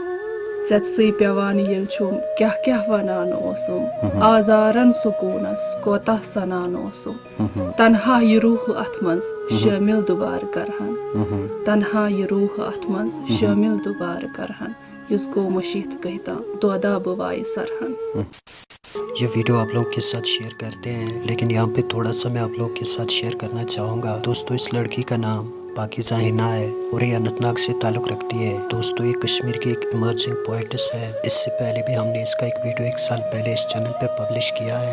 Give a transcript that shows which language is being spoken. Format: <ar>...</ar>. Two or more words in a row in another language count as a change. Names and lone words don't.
<ks>ژےٚ پیوان ییٚلہِ چھُم کیٛاہ کیٛاہ وَنان اوسُم آزارن سکوٗنس کوتاہ سنان اوسُم تنہا یہِ روح اَتھ منٛز شٲمِل دُبارٕ کرہن تنہا یہِ روح اَتھ منٛز شٲمِل دُبارٕ کرہن یُس گوٚو مٔشیٖد کہتاں دۄدا بہٕ وایہِ سرہن.</ks> <ur>یہ ویڈیو آپ لوگوں کے ساتھ شیئر کرتے ہیں، لیکن یہاں پہ تھوڑا سا میں آپ لوگوں کے ساتھ شیئر کرنا چاہوں گا. دوستو اس لڑکی کا نام پاکیزہ حنا ہے اور یہ اننت ناگ سے تعلق رکھتی ہے. دوستو یہ کشمیر کی ایک ایمرجنگ پوئٹس ہے. اس سے پہلے بھی ہم نے اس کا ایک ویڈیو 1 سال پہلے اس چینل پہ پبلش کیا ہے.</ur>